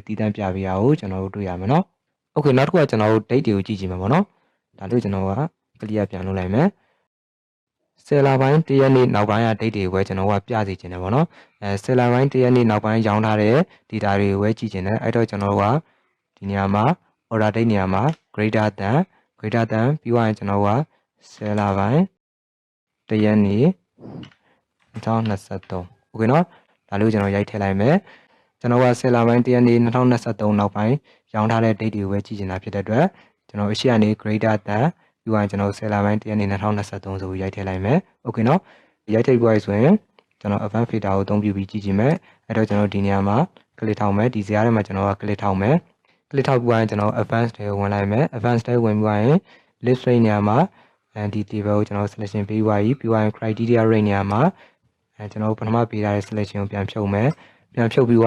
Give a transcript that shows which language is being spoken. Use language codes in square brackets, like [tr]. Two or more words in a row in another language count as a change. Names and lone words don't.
[my] တည်တန်းပြပေးရအောင်ကျွန်တော်တို့တွေ့ရမယ်နော် okay နောက်တစ်ခုကကျွန်တော်တို့ date တွေကိုကြည့်ကြည့်မှာပေါ့နော်ဒါလို့ကျွန်တော်က clear ပြန်လုပ်လိုက်မယ်ဆယ်လပိုင်း1ရက်နေ့နောက်ပိုင်းက date တွေကိုပဲကျွန်တော်ကပြစီခြင်းတယ်ပေါ့နော်ဆယ်လပိုင်း1ရက်နေ့နောက်ပိုင်းရောင်းထားတဲ့ data တွေကိုပဲကြည့်ခြင်းတယ်အဲ့တော့ကျွန်တော်တို့ကဒီနေရာမှာ [en] order date [my] နေရာမှာ [en] greater than [my] ပြီးသွားရင်ကျွန်တော်ကဆယ်လပိုင်း1ရက်နေ့ 2023 okay နော်ဒါလို့ကျွန်တော်ရိုက်ထည့်လိုက်မယ်ကျွန်တော်ကဆယ်လပိုင်း1ရက်နေ့2023နောက်ပိုင်းရောင်းထားတဲ့ date တွေကိုပဲကြည့်နေတာဖြစ်တဲ့အတွက်ကျွန်တော်အရှိကနေ [en] greater than [my] ပြီးသွားရင်ကျွန်တော်ဆယ်လပိုင်း1ရက်နေ့2023ဆိုပြီးရိုက်ထည့်လိုက်မယ် okay နော်ရိုက်ထည့်ပြီးဆိုရင်ကျွန်တော် [en] advanced filter [my] ကိုအသုံးပြုပြီးကြည့်ကြည့်မယ်အဲ့တော့ကျွန်တော်ဒီနေရာမှာ click ထောက်မယ် ဒီဇာတ်ထဲမှာကျွန်တော်က click ထောက်မယ် click ထောက်ပြီးရင်ကျွန်တော် advanced တွေဝင်လိုက်မယ် advanced တွေဝင်ပြီးရင် [en] list rate [my] နေရာမှာဒီ table ကိုကျွန်တော် selection ပေးပြီးရင် [en] criteria rate [my] နေရာမှာကျွန်တော်ပထမပေးထားတဲ့ selection ကိုပြန်ဖြုတ်မယ်ပြန်ဖြုတ်ပြီး